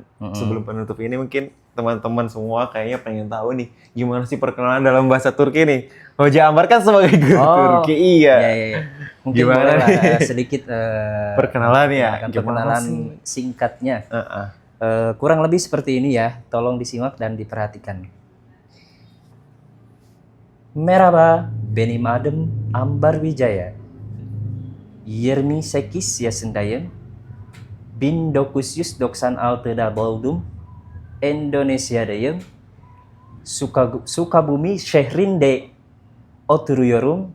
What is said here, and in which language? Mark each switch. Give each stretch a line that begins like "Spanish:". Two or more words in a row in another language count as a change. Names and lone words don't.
Indonesian: Sebelum penutup ini mungkin teman-teman semua kayaknya pengen tahu nih, gimana sih perkenalan dalam bahasa Turki nih? Hoja Ambar kan sebagai guru Turki, Iya. Mungkin gimana boleh sedikit perkenalan ya, perkenalan singkatnya. Kurang lebih seperti ini ya, tolong disimak dan diperhatikan.
Turkish: Merhaba, benim adım Ambar Wijaya. 28 yaşındayım. 1996'da doğdum. Indonesia'dayım. Sukabumi şehrinde oturuyorum.